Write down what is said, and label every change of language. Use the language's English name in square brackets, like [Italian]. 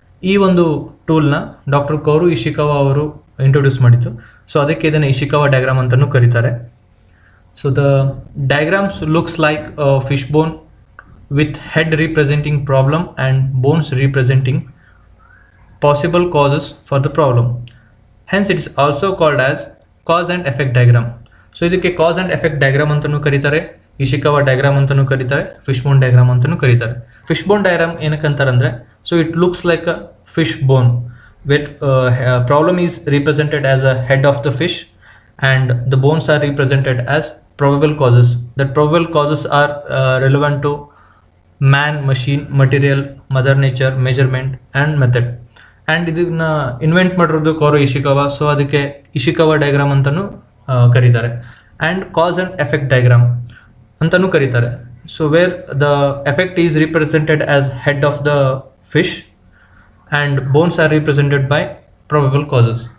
[Kannada] ಈ ಒಂದು ಟೂಲ್ನ doctor Kourou Ishikawa ಅವರು ಇಂಟ್ರೊಡ್ಯೂಸ್ ಮಾಡಿತ್ತು. ಸೊ ಅದಕ್ಕೆ ಇದನ್ನು ಇಶಿಕಾವಾ ಡಯಾಗ್ರಾಮ್ ಅಂತಲೂ ಕರೀತಾರೆ. So the diagrams looks like fish bone with head ರೀಪ್ರೆಸೆಂಟಿಂಗ್ problem and bones ರೀಪ್ರೆಸೆಂಟಿಂಗ್ [English] possible causes for the problem. Hence it is also called as cause and effect diagram. [Kannada] So ಇದಕ್ಕೆ cause and effect diagram ಅಂತಲೂ ಕರೀತಾರೆ, Ishikawa diagram ಅಂತಲೂ ಕರೀತಾರೆ, fish ಬೋನ್ diagram ಅಂತಲೂ ಕರೀತಾರೆ. Fish ಬೋನ್ diagram ಏನಕ್ಕಂತಾರೆ ಅಂದರೆ, so it looks like a fish bone with problem is represented as a head of the fish and the bones R represented as [English] probable causes. That probable causes are relevant to man, machine, material, mother nature, measurement and method. [Kannada] And ಇದನ್ನ invent ಮಾಡಿರೋದು Kourou Ishikawa. So ಅದಕ್ಕೆ Ishikawa diagram ಅಂತಲೂ ಕರೀತಾರೆ. And cause and effect diagram ಅಂತಲೂ ಕರೀತಾರೆ. So where the effect is represented as head of the fish and bones R represented by [English] probable causes.